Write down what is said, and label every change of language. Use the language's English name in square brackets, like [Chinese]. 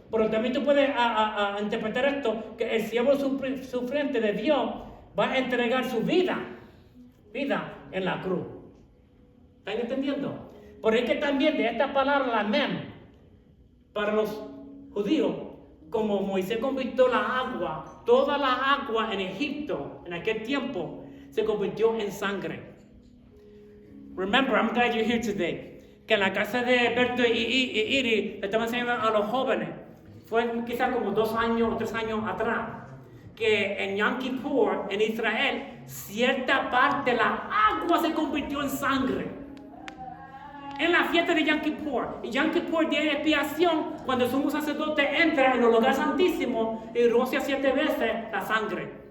[Spanish] Pero también tú puedes interpretar esto, que el siervo sufriente de Dios va a entregar su vida en la cruz. ¿Están entendiendo? Por eso que también de esta palabra, la mem, para los judíos, como Moisés convirtió la agua, toda la agua en Egipto, en aquel tiempo, se convirtió en sangre. [English] Remember, I'm glad you're here today. [Spanish] Que en la casa de Berto y Iri le estaban enseñando a los jóvenes, fue quizás como 2 años o 3 años atrás, que en Yom Kippur, en Israel, cierta parte de la agua se convirtió en sangre. En la fiesta de Yom Kippur. Y Yom Kippur, día de expiación, cuando el sumo sacerdote entra en el lugar santísimo y rocia 7 veces la sangre.